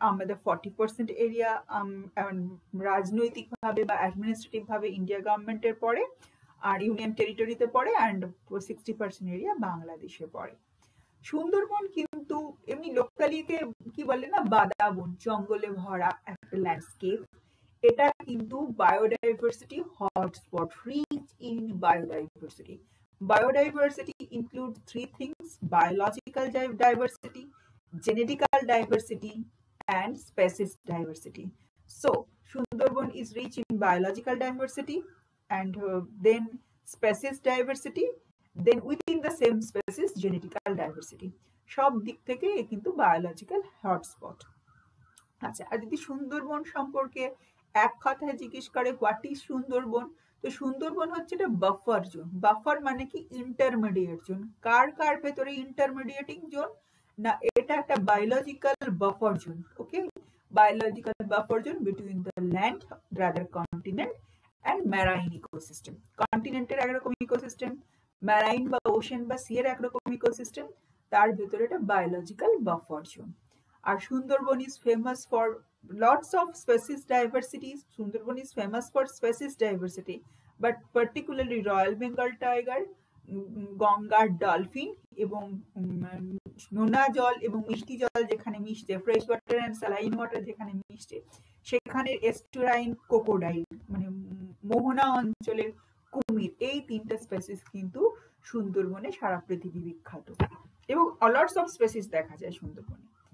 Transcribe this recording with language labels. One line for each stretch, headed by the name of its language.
Bangla: আমাদের 40% এরিয়া রাজনৈতিকভাবে বা অ্যাডমিনিস্ট্রেটিভ ভাবে ইন্ডিয়া গভর্নমেন্টের পড়ে, আর ইউনিয়ন টেরিটরিতে পড়ে, অ্যান্ড 60% এরিয়া বাংলাদেশে পড়ে। সুন্দরবন কিন্তু এমনি লোকালিতে কি বলে না, বাদাবন, জঙ্গলে ভরা একটা ল্যান্ডস্কেপ। এটা কিন্তু biodiversity hotspot,
English: Rich in biodiversity. Biodiversity includes 3 things: biological diversity, genetical diversity, and species diversity. So, Sundarban is rich in biological diversity and then species diversity, then within the same species genetical diversity.
Bangla: সব দিক থেকে কিন্তু biological hotspot. আচ্ছা, আর যদি সুন্দরবন সম্পর্কে এক কথায় জিজ্ঞেস করে
English: what is
Bangla: সুন্দরবন, তো সুন্দরবন হচ্ছে একটা বাফার জোন। বাফার মানে কি ইন্টারমিডিয়েট জোন। কার কার ভেতরে ইন্টারমিডিয়েটিং জোন? না, এটা একটা biological buffer zone. Okay,
English: biological buffer zone between the land, rather continent and marine ecosystem.
Bangla: কন্টিনেন্টের একরকম ইকোসিস্টেম, ম্যারাইন বা ওশেন বা সি এর একরকম ইকোসিস্টেম, তার ভেতরে একটা biological buffer zone. আর
English: Sundarban is famous for lots of species diversity.
Bangla: Sundarban
English: is famous for species diversity, but particularly Royal Bengal tiger,
Bangla: গঙ্গার dolphin এবং নোনা জল এবং মিষ্টি জল যেখানে মিশছে,
English: fresh water and saline water
Bangla: যেখানে মিশছে, সেখানে এস্টুরাইন ক্রোকোডাইল মানে মোহনা অঞ্চলের কুমির, এই তিনটা স্পেসিস কিন্তু সুন্দরবনে সারা পৃথিবী বিখ্যাত এবং
English: lots of species
Bangla: দেখা যায় সুন্দরবনে।